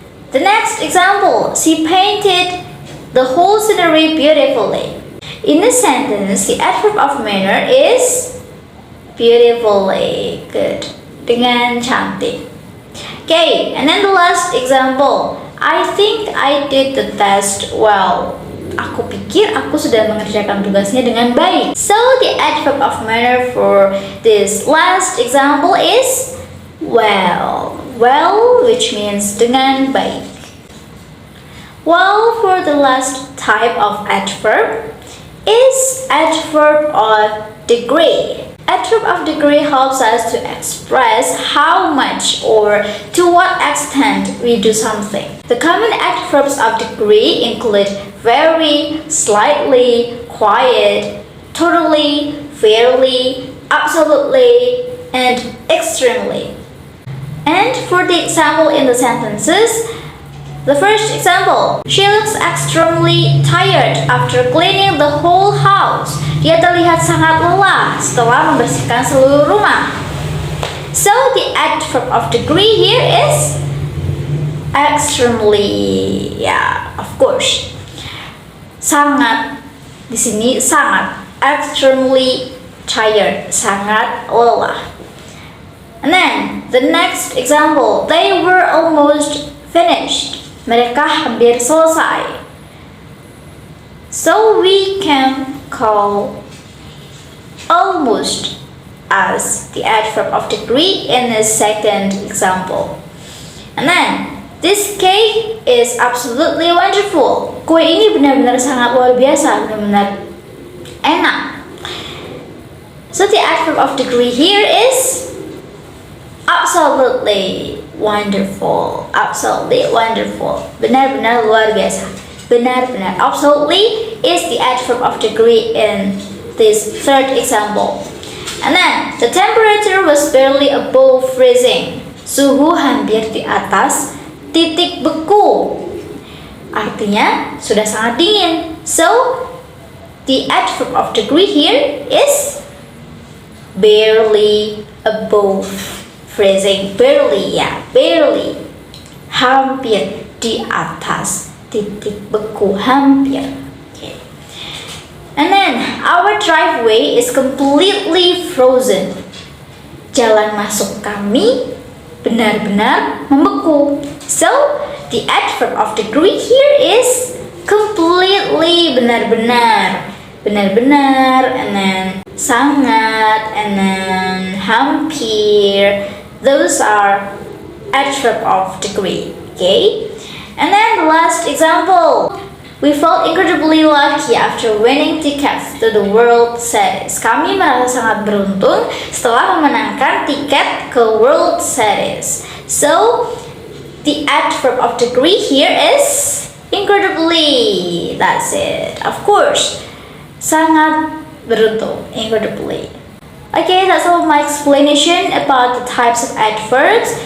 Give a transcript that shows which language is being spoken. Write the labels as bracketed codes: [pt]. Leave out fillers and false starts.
[en] The next example, she painted the whole scenery beautifully. In the sentence, the adverb of manner is beautifully, good, [id] dengan cantik. [en] Okay, and then the last example, I think I did the test well. [id] Aku pikir aku sudah mengerjakan tugasnya dengan baik. [en] So the adverb of manner for this last example is well. Well, which means [id] dengan baik. [en] Well, for the last type of adverb is adverb of degree. Adverb of degree helps us to express how much or to what extent we do something. The common adverbs of degree include very, slightly, quiet, totally, fairly, absolutely, and extremely. And for the example in the sentences, the first example, she looks extremely tired after cleaning the whole house. [id] Dia terlihat sangat lelah setelah membersihkan seluruh rumah. [en] So the adverb of degree here is extremely. Yeah, of course. [id] Sangat, di sini sangat, [en] extremely tired, [id] sangat lelah. [en] And then the next example, they were almost finished. [id] Mereka hampir selesai. [en] So we can call almost as the adverb of degree in the second example. And then this cake is absolutely wonderful. [id] Kue ini benar-benar sangat luar biasa, benar-benar enak. [en] So the adverb of degree here is absolutely wonderful. Absolutely wonderful. [id] Benar-benar luar biasa. Benar-benar. [en] Absolutely is the adverb of degree in this third example. And then the temperature was barely above freezing. [id] Suhu hampir di atas titik beku. Artinya sudah sangat dingin. [en] So the adverb of degree here is barely above freezing. [id] Barely, ya, barely. Hampir di atas titik beku, hampir. Okay. [en] And then our driveway is completely frozen. [id] Jalan masuk kami benar-benar membeku. [en] So the adverb of degree here is completely, [id] benar-benar, benar-benar, [en] and then sangat, and then hampir. Those are adverb of degree. Okay. And then the last example, we felt incredibly lucky after winning tickets to the World Series. [id] Kami merasa sangat beruntung setelah memenangkan tiket ke World Series. [en] So the adverb of degree here is incredibly. That's it. Of course, [id] sangat beruntung, [en] incredibly. Okay, that's all my explanation about the types of adverbs.